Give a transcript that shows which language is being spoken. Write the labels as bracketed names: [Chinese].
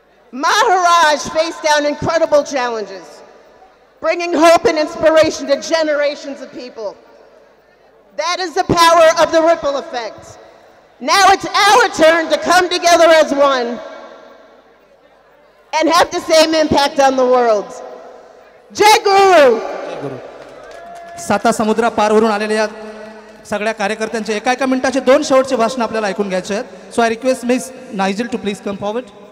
[English] Maharaj faced down incredible challenges, bringing hope and inspiration to generations of people. That is the power of the ripple effect. Now it's our turn to come together as one and have the same impact on the world. Jai Guru! [Marathi] साता समुद्रा पारवरून आलेल्या सगळ्या कार्यकर्त्यांचे एका मिनिटाचे 2 शेवटचे भाषण आपल्याला ऐकून घ्यायचे आहेत. [English] So I request miss Nigel to please come forward.